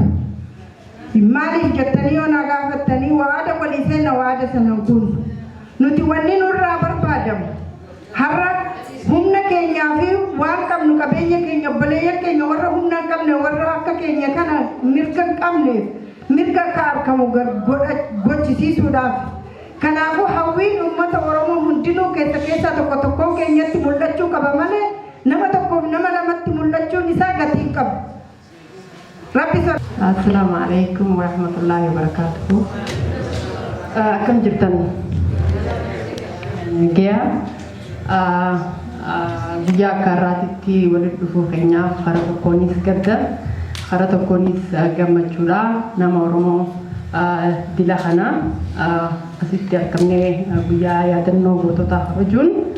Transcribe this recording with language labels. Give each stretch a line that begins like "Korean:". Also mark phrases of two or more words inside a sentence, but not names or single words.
Oromo: Maaliif jettanii yoo na gaafattanii waada walii seenna waada sanan kun nuti wanni nurraa barbaadamu har'a humna keenyaa fi waan qabnu qabeenya keenya obboleeyyan keenya warra humna hin qabne warra akka keenya kana mirga hin qabneef mirga akka argamu gochisiisuudhaaf kanaafuu hawwiin uummata Oromoo hundinuu keessa tokko keenyatti mul'achuu qaba malee nama tokkoof nama lamatti mul'achuun isaa gatii hin qabu.
Arabic: السلام عليكم ورحمة الله وبركاته.
Oromo: Akkam jirtan gaya guyyaa akka har'aatitti walitti dhufuu keenyaaf karaa tokkoonis gadda karaa tokkoonis gammachuudha nama Oromoo dila kana asitti argamnee guyyaa yaadannoo goototaa kabajuun